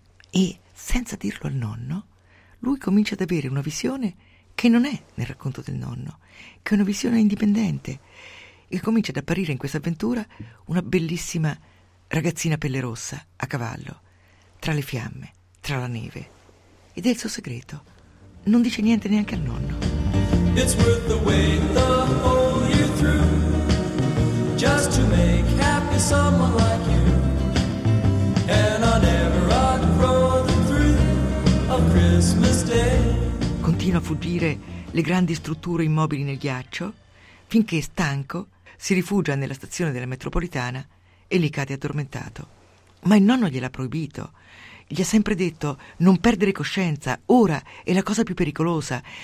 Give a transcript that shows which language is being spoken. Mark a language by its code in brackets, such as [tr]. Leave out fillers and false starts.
[it] E, senza dirlo al nonno, lui comincia ad avere una visione che non è nel racconto del nonno, che è una visione indipendente, e comincia ad apparire in questa avventura una bellissima ragazzina pelle rossa, a cavallo, tra le fiamme, tra la neve. Ed è il suo segreto. Non dice niente neanche al nonno. [en] It's worth the wait the whole year through, just to make happy someone like you. And I never outgrow the thrill of Christmas Day. [it] Continua a fuggire le grandi strutture immobili nel ghiaccio, finché, stanco, si rifugia nella stazione della metropolitana e lì cade addormentato. Ma il nonno gliel'ha proibito. Gli ha sempre detto: non perdere coscienza, ora è la cosa più pericolosa.